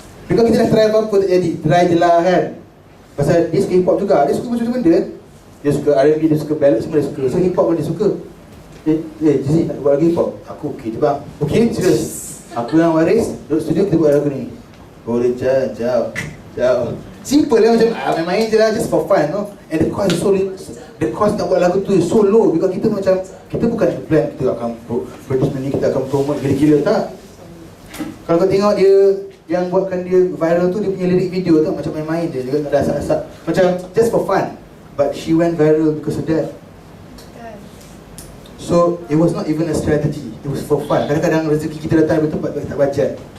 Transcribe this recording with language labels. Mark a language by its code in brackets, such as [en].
[ms] Because kita dah try apa-apa tak jadi, try je lah kan. Pasal dia suka hip hop juga, dia suka macam-macam benda. Dia suka R&B, dia suka ballad, semua dia suka. So hip hop pun dia suka. Jesse nak buat lagu hip hop? Aku okey je bang. Okey, serius. Aku yang waris, duduk studio kita buat lagu ni. Boleh jauh. Simple lah, macam main-main je lah, [en] just for fun, no? And the cost is so little. The cost [ms] nak buat lagu tu [en] is so low. [ms] Because kita macam, kita bukan plan, kita akan produce ni, kita akan promote gila-gila, tak? Kalau kau tengok dia, yang buatkan dia viral tu, dia punya lirik video tu macam main-main je, dia tak ada asap-asap. [en] Macam just for fun. But she went viral because of that. So, it was not even a strategy. It was for fun. [ms] Kadang-kadang rezeki kita datang dari tempat tak bajet.